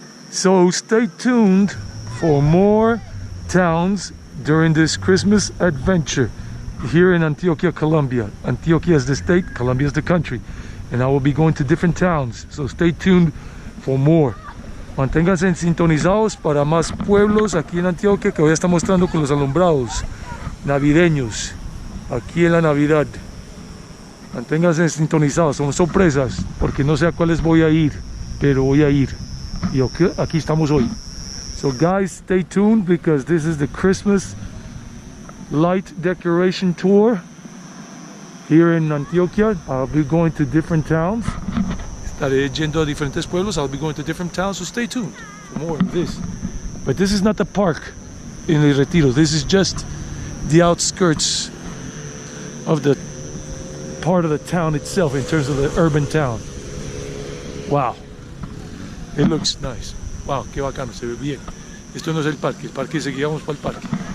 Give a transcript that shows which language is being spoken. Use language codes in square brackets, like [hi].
[en] So stay tuned for more towns during this Christmas adventure here in Antioquia, Colombia. Antioquia is the state, Colombia is the country. And I will be going to different towns. So stay tuned for more. [es] Manténganse sintonizados para más pueblos aquí en Antioquia que voy a estar mostrando con los alumbrados navideños aquí en la Navidad. Manténganse sintonizados, son sorpresas porque no sé a cuáles voy a ir, pero voy a ir. Y aquí estamos hoy. [en] So guys, stay tuned because this is the Christmas light decoration tour here in Antioquia. I'll be going to different towns. [es] Estaré yendo a diferentes pueblos. [en] I'll be going to different towns, so stay tuned for more of this. But this is not the park in El Retiro. This is just the outskirts of the part of the town itself in terms of the urban town. Wow. It looks nice. Wow, [es] qué bacano, se ve bien. Esto no es el parque seguíamos para el parque.